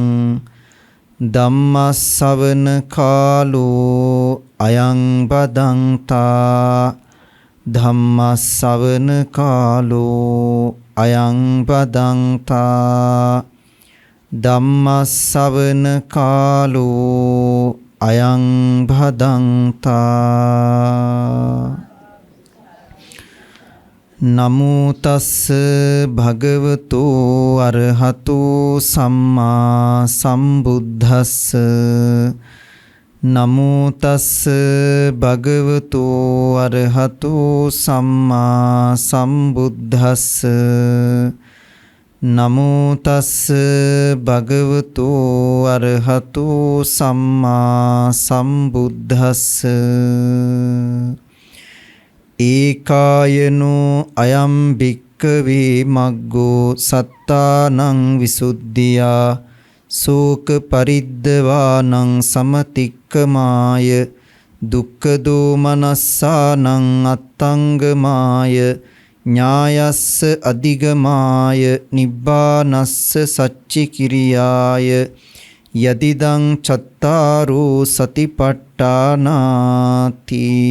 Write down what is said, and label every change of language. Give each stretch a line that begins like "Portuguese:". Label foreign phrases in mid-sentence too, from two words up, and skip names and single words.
Pali: ධම්මස්සවන කාලෝ අයං බදන්තා ධම්මස්සවන කාලෝ අයං බදන්තා ධම්මස්සවන කාලෝ අයං බදන්තා නමෝ තස්ස භගවතු අරහතු සම්මා සම්බුද්දස්ස නමෝ තස්ස භගවතු අරහතු සම්මා සම්බුද්දස්ස නමෝ තස්ස භගවතු අරහතු සම්මා සම්බුද්දස්ස ඒකායනෝ අයම් භික්ඛවේ භික්කවේ මග්ගෝ සත්තානං විසුද්ධියා සෝක පරිද්දවානං සමතික්කමාය දුක්ඛ දෝමනස්සානං අත්තංගමාය ඥායස්ස අධිගමාය නිබ්බානස්ස සච්චි කිරියාය යදිදං චත්තාරෝ සතිපට්ඨානාති.